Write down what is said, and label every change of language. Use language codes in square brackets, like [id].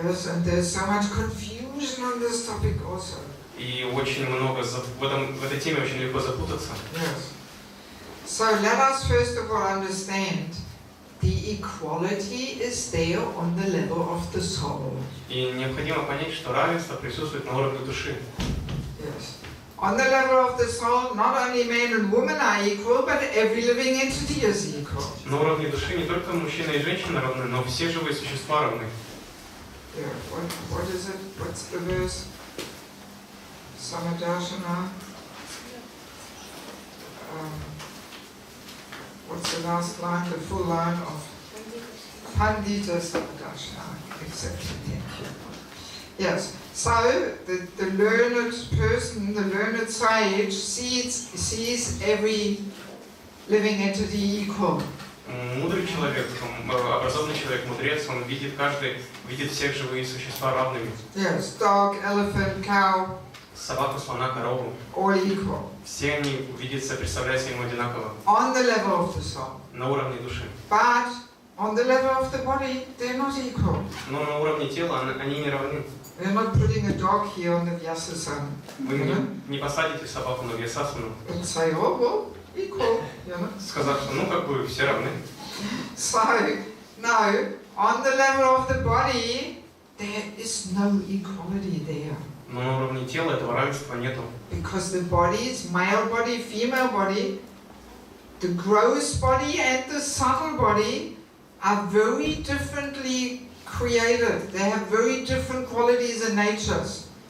[en] Yes, and there's so much confusion on this topic also. [ru] И очень много в этой теме очень легко запутаться. [en] Yes. So let us first of all understand the equality is there on the level of the soul. [ru] И необходимо понять, что равенство присутствует на уровне души. [en] Yes. On the level of the soul, not only men and women are equal, but every living entity is equal. [ru] На уровне души не только мужчина и женщина равны, но все живые существа равны. [en] Yeah. What is it? What's the verse? Samadashana. What's the last line? The full line of Pandita Samadashana. Exactly. Thank you. Yes. So the learned person, the learned sage, sees every living entity equal. [ru] Мудрый человек, образованный человек, мудрец, он видит видит всех живые существа равными. [en] Yes, dog, elephant, cow. [ru] Собаку, слона, корову. [en] All equal. [ru] Все они видятся, представляются ему одинаково. [en] On the level of the soul. [ru] На уровне души. [en] But on the level of the body, they're not equal. [ru] Но на уровне тела они не равны. [en] We're not putting a dog here on the Vyasasana. [ru] Вы не посадите собаку на Вьясасану. [en] And say, oh, well, equal, you know. [ru] Сказав, что как бы все равны. [en] So, no, on the level of the body, there is no equality there. [ru] Но на уровне тела этого равенства нету. [en] Because the bodies, male body, female body, the gross body and the subtle body are very differently created. They have very different qualities and natures.